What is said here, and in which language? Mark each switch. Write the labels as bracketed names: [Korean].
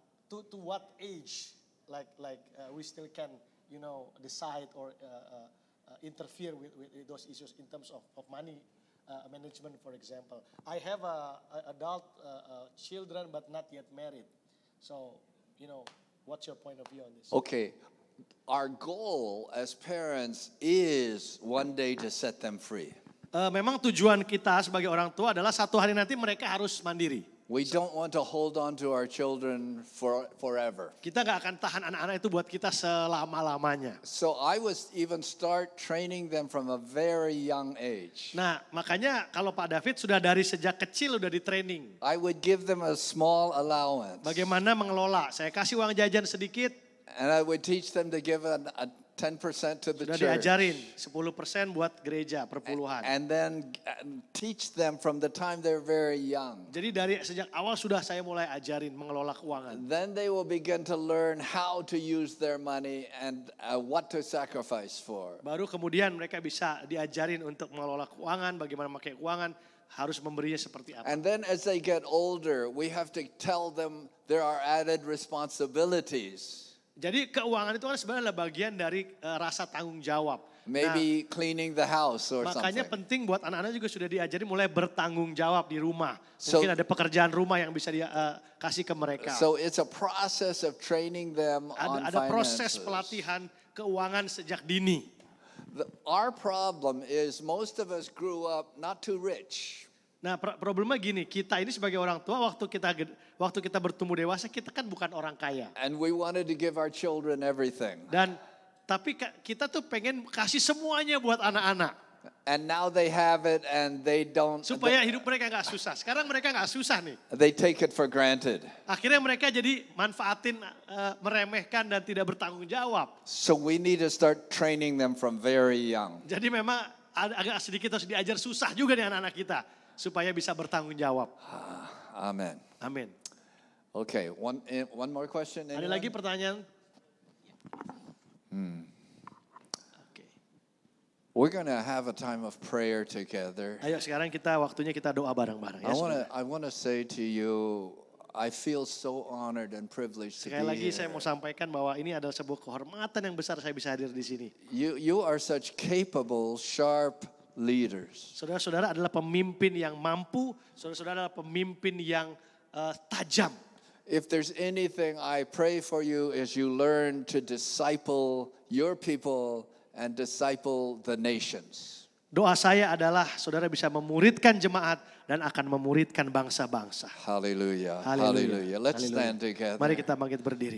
[English] To what age, we still can, decide or interfere with those issues in terms of money management, for example. I have adult children, but not yet married. So, what's your point of view on this? Okay. Our goal as parents is one day to set them free. [Indonesian] Memang tujuan kita sebagai orang tua adalah satu hari nanti mereka harus mandiri. [English] We don't want to hold on to our children forever. [Indonesian] Kita nggak akan tahan anak-anak itu buat kita selama-lamanya. [English] So I was even start training them from a very young age. [Indonesian] Nah, makanya kalau Pak David sudah dari sejak kecil udah di training. [English] I would give them a small allowance. [Indonesian] Bagaimana mengelola? Saya kasih uang jajan sedikit. [English] And I would teach them to give a 10% to the [Indonesian] Sudah [English] church. [Indonesian] diajarin 10% buat gereja perpuluhan. [English] And then teach them from the time they're very young. [Indonesian] Jadi dari sejak awal sudah saya mulai ajarin mengelola keuangan. [English] Then they will begin to learn how to use their money and what to sacrifice for. [Indonesian] Baru kemudian mereka bisa diajarin untuk mengelola keuangan, bagaimana memakai keuangan, harus memberinya seperti apa. [English] And then as they get older, we have to tell them there are added responsibilities. [Indonesian] Jadi keuangan itu kan sebenarnya bagian dari rasa tanggung jawab. [English] Maybe cleaning the house or [Indonesian] Makanya [English] something. [Indonesian] penting buat anak-anak juga sudah diajari mulai bertanggung jawab di rumah. Mungkin ada pekerjaan rumah yang bisa dia kasih ke mereka. [English] So it's a process of training them on [Indonesian] Ada proses [English] finances. [Indonesian] pelatihan keuangan sejak dini. [English] Our problem is most of us grew up not too rich. [Indonesian] Nah problemnya gini, kita ini sebagai orang tua waktu kita bertumbuh dewasa kita kan bukan orang kaya. [English] And we wanted to give our children everything. [Indonesian] Tapi kita tuh pengen kasih semuanya buat anak-anak. [English] And now they have it and they don't. [Indonesian] Supaya hidup mereka gak susah. Sekarang mereka gak susah nih. [English] They take it for granted. [Indonesian] Akhirnya mereka jadi manfaatin, meremehkan dan tidak bertanggung jawab. [English] So we need to start training them from very young. [Indonesian] Jadi memang agak sedikit harus diajar susah juga nih anak-anak kita. Supaya bisa bertanggung jawab. [English] Amen. [Indonesian] Amin. [English] Okay, one more question. [Indonesian] Ada [English] anyone? [Indonesian] lagi pertanyaan? Oke. [English] We're going to have a time of prayer together. [Indonesian] Ayo sekarang waktunya kita doa bareng-bareng ya. [English] I want to say to you, I feel so honored and privileged to [Indonesian] Sekali [English] be [Indonesian] lagi saya [English] here. [Indonesian] mau sampaikan bahwa ini adalah sebuah kehormatan yang besar saya bisa hadir di sini. [English] You are such capable, sharp leaders. [Indonesian] Saudara-saudara adalah pemimpin yang mampu, saudara-saudara adalah pemimpin yang tajam. [English] If there's anything I pray for you is you learn to disciple your people and disciple the nations. [Indonesian] Doa saya adalah saudara bisa memuridkan jemaat dan akan memuridkan bangsa-bangsa. [English] Hallelujah. [Indonesian] Haleluya. [English] Hallelujah. Let's [Indonesian] Haleluya. [English] stand together. [Indonesian] Mari kita bangkit berdiri.